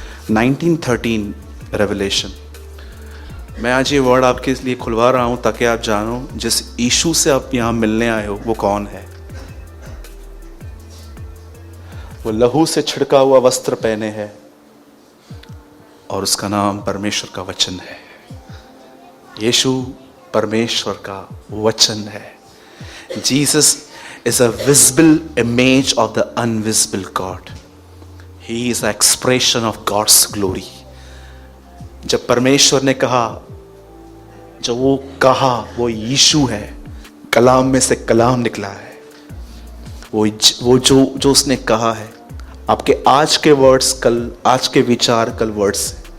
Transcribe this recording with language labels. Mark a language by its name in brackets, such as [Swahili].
[Hindi] 19:13 revelation. मैं आज ये वर्ड आपके लिए खुलवा रहा हूँ ताकि आप जानो जिस यीशु से आप यहाँ मिलने आए हो वो कौन है। वो लहू से छिड़का हुआ वस्त्र पहने है और उसका नाम परमेश्वर का वचन है। यीशु परमेश्वर का वचन है। [English] Jesus is a visible image of the invisible God. He is an expression of God's glory. [Hindi] जब परमेश्वर ने कहा, जब वो कहा, वो यीशु है। कलाम में से कलाम निकला है। वो जो उसने कहा है, आपके आज के वर्ड्स कल, आज के विचार कल वर्ड्स।